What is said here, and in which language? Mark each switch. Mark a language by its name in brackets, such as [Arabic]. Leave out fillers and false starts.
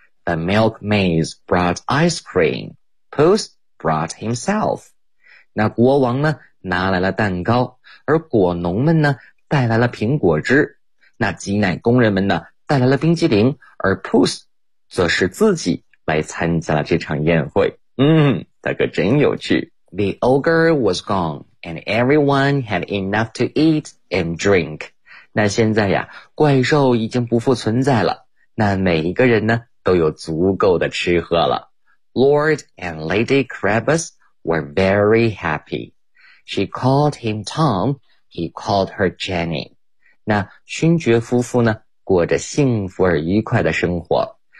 [English] The milkmaids brought ice cream. Puss brought himself. [Chinese] 那国王呢拿来了蛋糕，而果农们呢带来了苹果汁，那挤奶工人们呢带来了冰激凌，而 Puss 则是自己来参加了这场宴会。他可真有趣。 [English] The ogre was gone and everyone had enough to eat and drink. [Chinese] 那现在呀怪兽已经不复存在了，那每一个人呢都有足够的吃喝了。 [English] Lord and Lady Crabbus were very happy. She called him Tom, he called her Jenny. [Chinese] 那勋爵夫妇呢，过着幸福而愉快的生活。